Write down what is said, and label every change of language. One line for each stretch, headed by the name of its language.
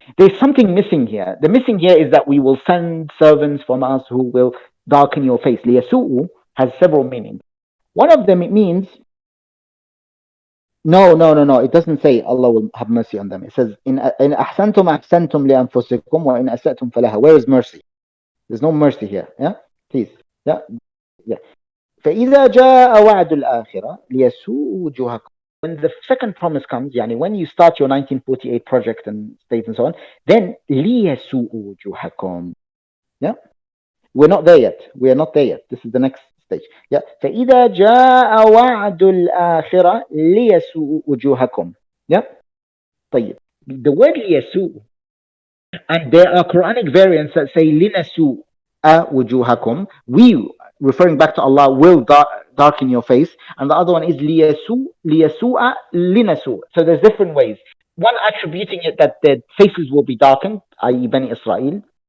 English: There's something missing here. The missing here is that we will send servants from us who will darken your face. لِيَسُوءُ has several meanings. One of them, it means no. It doesn't say Allah will have mercy on them. It says in
Arabic: أحسنتم أحسنتم لأنفسكم وإن أسأتم فلها.
English: Where is mercy? There's no mercy here. Please.
Arabic: فإذا جاء وعد الآخرة ليسوء وجوهكم.
English: When the second promise comes, when you start your 1948 project and state and so on, then
Arabic: ليسوء وجوهكم.
English: We're not there yet. This is the next stage.
Arabic: فإذا جاء وعد الآخرة ليسوء وجوهكم. طيب.
English: The word ليسوء, and there are Quranic variants that say لنسوء وجوهكم. We, referring back to Allah, will darken your face. And the other one is ليسوء لنسوء. So there's different ways. One attributing it that their faces will be darkened, i.e. Bani Israel.